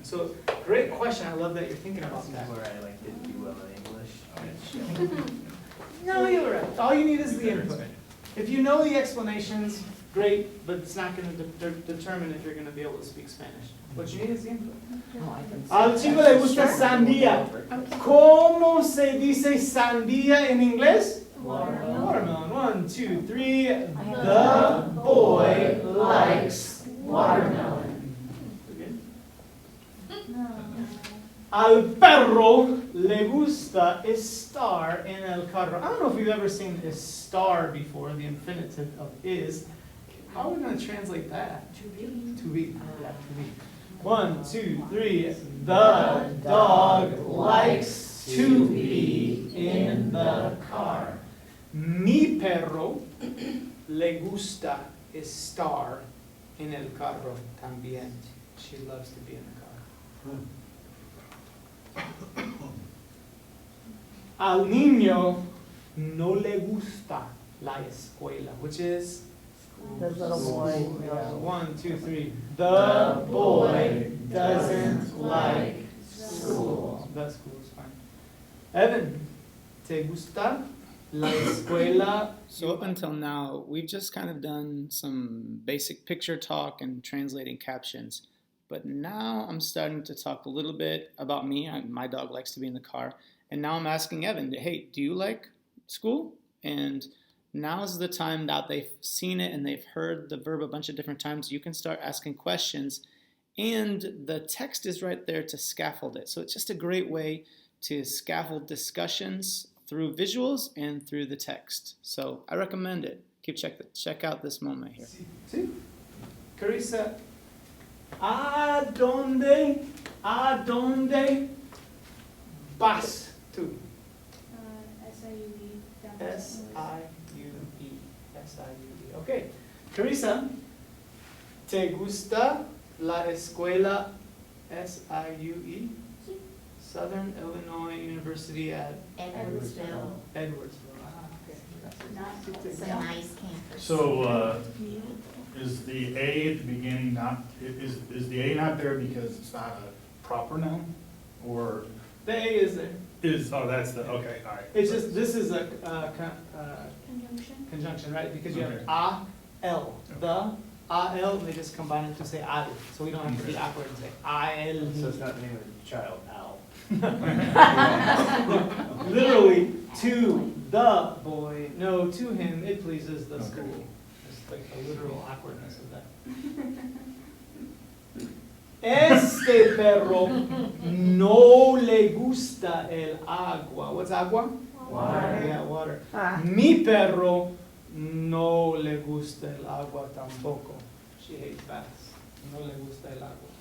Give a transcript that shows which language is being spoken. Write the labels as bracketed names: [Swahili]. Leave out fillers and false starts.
[English] So great question. I love that you're thinking about that. Where I like didn't do well in English. No, you're right. All you need is the input. If you know the explanations, great, but it's not going to determine if you're going to be able to speak Spanish. What you need is the input. [Spanish] Al chico le gusta sandía. ¿Cómo se dice sandía en inglés? [English] Watermelon. 1, 2, 3. The boy likes watermelon. [Spanish] Al perro le gusta estar en el carro. [English] I don't know if you've ever seen estar before, the infinitive of is. How are we going to translate that? To be. Yeah, to be. 1, 2, 3. The dog likes to be in the car. [Spanish] Mi perro le gusta estar en el carro también. [English] She loves to be in the car. [Spanish] Al niño no le gusta la escuela, [English] which is The little boy. 1, 2, 3. The boy doesn't like school. The school is fine. [Spanish] Evan, ¿te gusta la escuela? [English] So up until now, we've just kind of done some basic picture talk and translating captions. But now I'm starting to talk a little bit about me. My dog likes to be in the car. And now I'm asking Evan, hey, do you like school? And now's the time that they've seen it and they've heard the verb a bunch of different times. You can start asking questions. And the text is right there to scaffold it. So it's just a great way to scaffold discussions through visuals and through the text. So I recommend it. Check out this moment here. See? [Spanish] Carissa, ¿a dónde vas tú? [English] S-I-U-E. S-I-U-E. S-I-U-E. Okay. [Spanish] Carissa, ¿te gusta la escuela SIUE? [English] Southern Illinois University at Edwardsville. Edwardsville. Ah, okay. It's a nice campus. So, is the A at the beginning not, is the A not there because it's not a proper noun? Or The A is there. that's the, okay, all right. It's just, this is a Conjunction. conjunction, right? Because you have Okay. A-L. The, A-L, they just combine it to say al. So we don't have to be awkward and say A-L. So it's not the name of the child, Al. Literally, to the boy, no, to him, it pleases the school. It's like the literal awkwardness of that. [Spanish] Este perro no le gusta el agua. [English] What's agua? Water. Yeah, water. Ah. [Spanish] Mi perro no le gusta el agua tampoco. [English] She hates baths. [Spanish] No le gusta el agua.